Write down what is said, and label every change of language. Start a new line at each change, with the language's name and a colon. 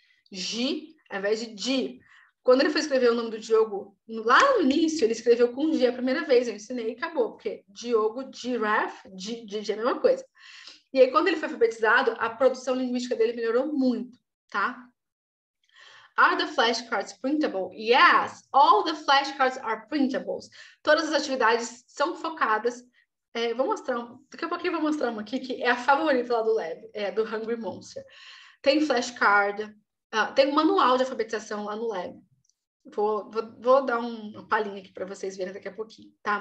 Portuguese: Gi ao invés de di. Quando ele foi escrever o nome do Diogo, lá no início, ele escreveu com G a primeira vez, eu ensinei e acabou, porque Diogo, giraffe, di é a mesma coisa. E aí, quando ele foi alfabetizado, a produção linguística dele melhorou muito, tá?
English: Are the flashcards printable? Yes, all the flashcards are printables.
Portuguese: Todas as atividades são focadas. Vou mostrar, daqui a pouquinho eu vou mostrar uma aqui, que é a favorita lá do Lab, do Hungry Monster. Tem flashcard, tem um manual de alfabetização lá no Lab. Vou dar uma palhinha aqui para vocês verem daqui a pouquinho, tá?